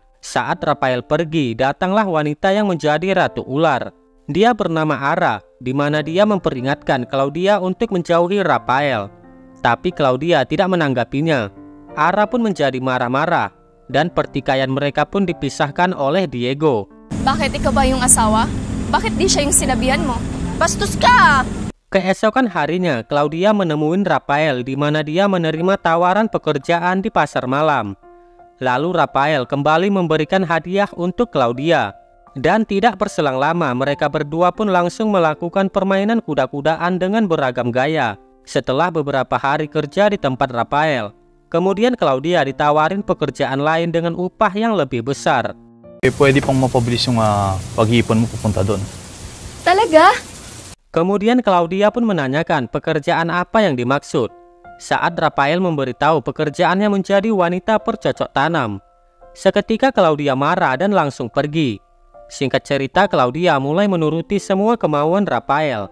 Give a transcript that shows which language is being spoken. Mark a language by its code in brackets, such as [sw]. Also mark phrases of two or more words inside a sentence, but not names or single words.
[id] Saat Rafael pergi, datanglah wanita yang menjadi Ratu Ular. Dia bernama Ara, di mana dia memperingatkan Claudia untuk menjauhi Rafael. Tapi Claudia tidak menanggapinya. Ara pun menjadi marah-marah, dan pertikaian mereka pun dipisahkan oleh Diego. [tl] Bakit ikaw ba yung asawa? Bakit di siya yung sinabihan mo? Bastos ka! [id] Keesokan harinya, Claudia menemui Rafael di mana dia menerima tawaran pekerjaan di pasar malam. Lalu Rafael kembali memberikan hadiah untuk Claudia. Dan tidak berselang lama mereka berdua pun langsung melakukan permainan kuda-kudaan dengan beragam gaya. Setelah beberapa hari kerja di tempat Rafael, kemudian Claudia ditawarin pekerjaan lain dengan upah yang lebih besar. [tl] Pwede pang mapabilis yung pag-iipon mo pupunta doon. Talaga? [id] Kemudian Claudia pun menanyakan pekerjaan apa yang dimaksud. Saat Rafael memberitahu pekerjaannya menjadi wanita bercocok tanam. Seketika Claudia marah dan langsung pergi. Singkat cerita, Claudia mulai menuruti semua kemauan Rafael.